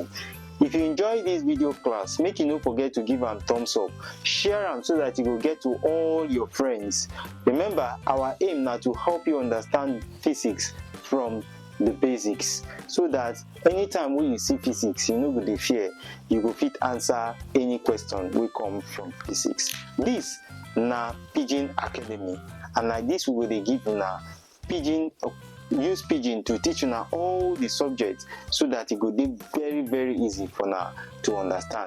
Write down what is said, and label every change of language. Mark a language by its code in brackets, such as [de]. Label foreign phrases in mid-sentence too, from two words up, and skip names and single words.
[pcm] If you enjoy this video class, make you no forget to give am thumbs up, share am so that you go get to all your friends. Remember, our aim na to help you understand physics from the basics, so that anytime when you see physics, you no go dey fear, you go fit answer any question wey come from physics. This na Pidgin Academy, and like this we go dey give una Pidgin, use Pidgin to teach una all the subjects, so that it go dey very very easy for una to understand.